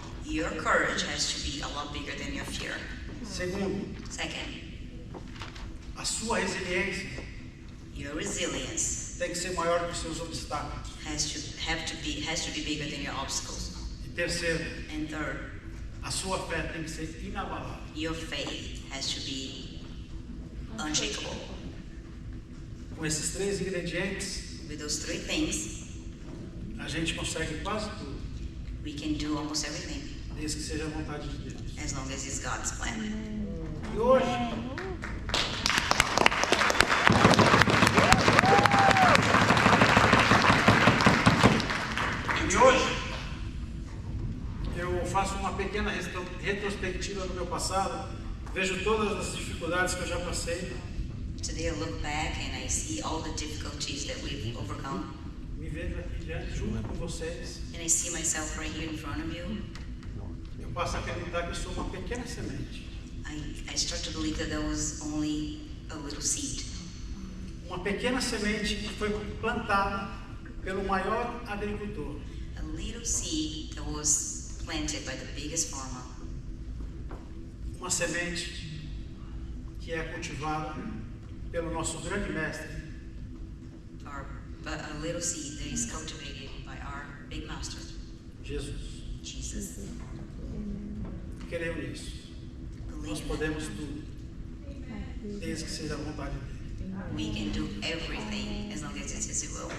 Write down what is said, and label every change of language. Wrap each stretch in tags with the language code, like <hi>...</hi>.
<en>your courage has to be a lot bigger than your fear.</en> <pt>Segundo,</pt> <en>Second,</en> <pt>a sua resiliência</pt> <en>your resilience</en> <pt>tem que ser maior que os seus obstáculos.</pt> <en>has to be bigger than your obstacles.</en> <pt>E terceiro,</pt> <en>And third,</en> <pt>a sua fé tem que ser inabalável.</pt> <en>your faith has to be unshakable.</en> <pt>Com esses 3 ingredientes,</pt> <en>With those 3 things,</en> <pt>a gente consegue quase tudo.</pt> <en>we can do almost everything.</en> <pt>desde que seja a vontade de Deus.</pt> <en>as long as it's God's plan.</en> <pt>E hoje, eu faço uma pequena retrospectiva do meu passado, vejo todas as dificuldades que eu já passei.</pt> <en>Today I look back and I see all the difficulties that we've overcome.</en> <pt>Me vejo aqui diante, junto com vocês.</pt> <en>And I see myself right here in front of you.</en> <pt>Eu passo a acreditar que eu sou uma pequena semente.</pt> <en>I start to believe that there was only a little seed.</en> <pt>Uma pequena semente que foi plantada pelo maior agricultor.</pt> <en>A little seed that was planted by the biggest farmer.</en> <pt>Uma semente que é cultivada pelo nosso grande mestre.</pt> <en>But a little seed that is cultivated by our big master, Jesus. Jesus.</en> <pt>Queremos nisso. Nós podemos tudo, desde que seja a vontade dele.</pt> <en>We can do everything as long as it's His will.</en>